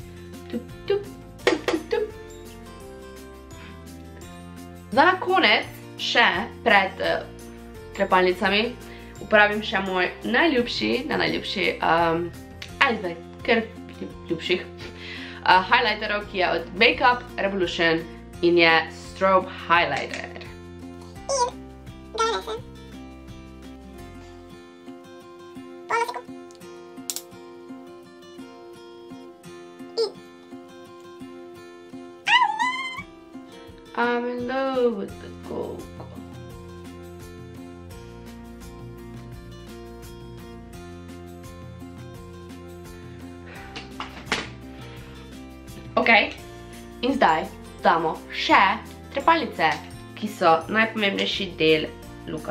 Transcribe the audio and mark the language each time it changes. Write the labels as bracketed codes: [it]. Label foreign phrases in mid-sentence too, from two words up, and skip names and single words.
[sl] Za na konec, še pred trepalnicami, uporabim še moj najljubši, kar ljubših, highlighterov, ki je od Makeup Revolution in je Strobe Highlighter. In ga nanesem. Polnosiku. [en] I'm in love with the cocoa. [sl] Ok, in zdaj damo še trepalnice, ki so najpomembnejši del looka.